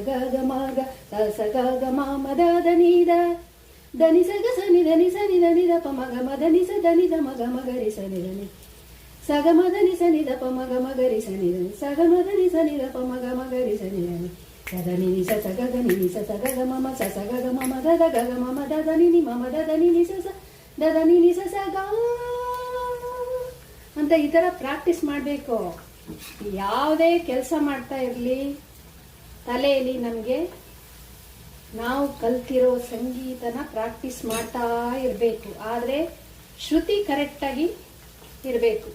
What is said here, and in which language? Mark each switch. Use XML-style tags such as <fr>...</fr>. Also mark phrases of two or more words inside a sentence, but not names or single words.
<kn>ಗ ಗಮ ಗ ಸ ಗ ಗಮ ಮದ ಧನಿ ದ ಧನಿ ಸ ಗ ಸ ನಿ ಧನಿ ಸ ನಿ ಧನಿ ದ ಪಮ ಗಮ ಧನಿ ಸ ಧನಿ ದ ಮ ಗಮ ಗರಿ ಸ ನಿ ಧನಿ ಸ ಗಮ ಧನಿ ಸ ನಿ ದ ಪಮ ಗಮ ಗರಿ ಸ ನಿ ಧನಿ ಸ ಗಮ ಧನಿ ಸ ನಿ ದ ಪಮ ಗಮ ಗರಿ ಸ ನಿ ಧನಿ ಸ ಧನಿ ನಿ ಸ ಸ ಗ ಗ ನಿ ನಿ ಸ ಸ ಗ ಗ ಮ ಮ ಸ ಸ ಗ ಗ ಮ ಮ ದ ದ ಗ ಗ ಮ ಮ ದ ದ ನಿ ನಿ ಮ ಮ ದ ದ ನಿ ನಿ ಸ ಸ ದ ದ ನಿ ನಿ ಸ ಸ ಗ ಅಂತ ಈ ಥರ ಪ್ರಾಕ್ಟೀಸ್ ಮಾಡಬೇಕು. ಯಾವುದೇ ಕೆಲಸ ಮಾಡ್ತಾ ಇರಲಿ, ತಲೆಯಲ್ಲಿ ನಮಗೆ ನಾವು ಕಲ್ತಿರೋ ಸಂಗೀತನ ಪ್ರಾಕ್ಟೀಸ್ ಮಾಡ್ತಾ ಇರಬೇಕು. ಆದರೆ ಶ್ರುತಿ ಕರೆಕ್ಟಾಗಿ ಇರಬೇಕು.</kn>